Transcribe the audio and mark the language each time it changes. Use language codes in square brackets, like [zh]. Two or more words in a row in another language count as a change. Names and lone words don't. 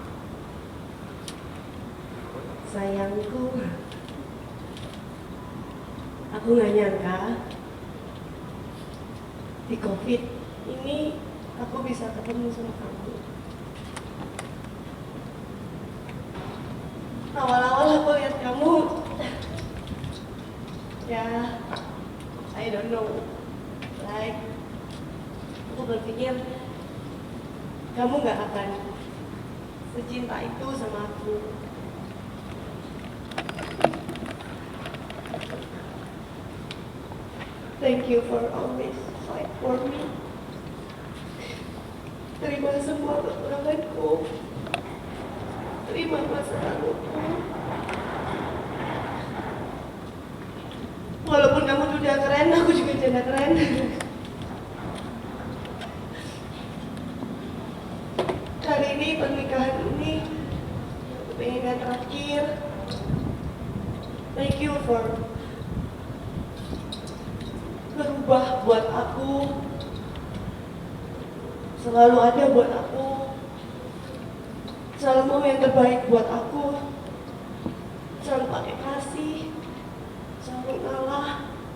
[id] Sayangku, aku nggak nyangka di COVID ini aku bisa ketemu sama kamu. Awal-awal aku lihat kamu, ya, [en] I don't know, like, [id] aku berpikir kamu nggak akan secinta itu sama aku. [en] Thank you for always fight for me. [id] Terima semua kekuranganku. Terima masa laluku. Walaupun kamu udah keren, aku juga jangan keren. Kali ini pernikahan ini, aku pengen yang terakhir. [en] Thank you for [id] berubah buat aku, selalu ada buat aku, selalu mau yang terbaik buat aku, selalu pakai kasih, selalu ngalah.